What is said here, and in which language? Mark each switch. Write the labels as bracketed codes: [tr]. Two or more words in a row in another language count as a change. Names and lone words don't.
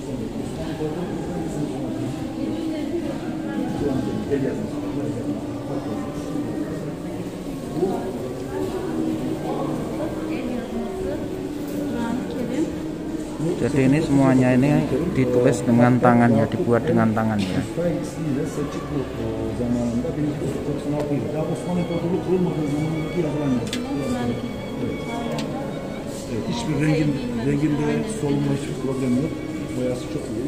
[id] Jadi ini semuanya ini ditulis dengan tangannya, dibuat dengan tangannya. [tr] Hiçbir renginde solunma hiçbir problem yok. Boyası çok iyi.